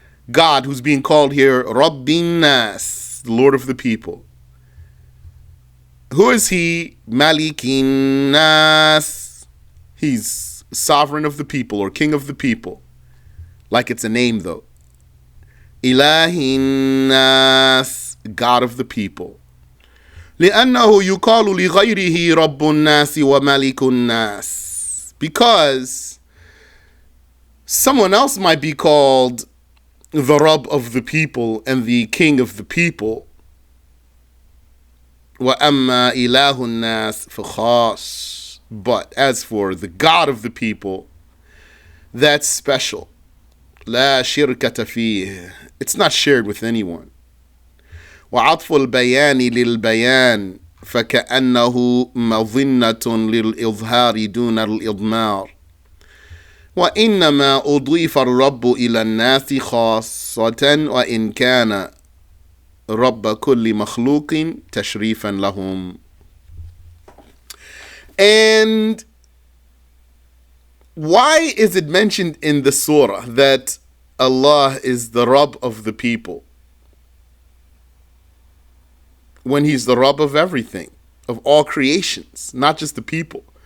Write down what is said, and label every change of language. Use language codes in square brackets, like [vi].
[en] God, who's being called here Rabbin Nas, the Lord of the people. Who is he? Malikin Nas. He's sovereign of the people or king of the people. Like it's a name though. Ilahin Nas, God of the people. [ar] لأنه يقال لغيره رب الناس وملك الناس. [en] Because someone else might be called the Rabb of the people and the king of the people. [ar] وأما إله الناس فخاص. [en] But as for the God of the people, that's special. [ar] لا شركة فيه. [en] It's not shared with anyone. [ar] وعطف البيان للبيان فكأنه مظنة للإظهار دون الإضمار. وإنما أضيف الرب إلى الناس خاصة وإن كان رب كل مخلوق تشريفا لهم. [en] And why is it mentioned in the surah that Allah is the Rabb of the people when He's the Rabb of everything, of all creations, not just the people?